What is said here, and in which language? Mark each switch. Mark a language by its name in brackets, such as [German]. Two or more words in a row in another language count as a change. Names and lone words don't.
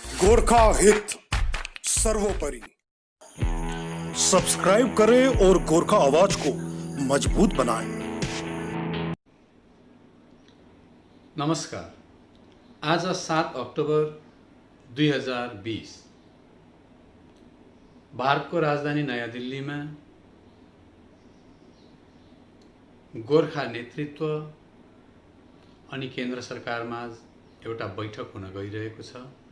[Nepali] गोरखा हित सर्वोपरि। [Hindi] सब्सक्राइब करें और गोरखा आवाज को मजबूत बनाएं। [Nepali] नमस्कार। आज 7 अक्टोबर 2020 भारतको राजधानी नयाँ दिल्लीमा गोरखा नेतृत्व अनि केन्द्र सरकारमा एउटा बैठक हुन गइरहेको छ।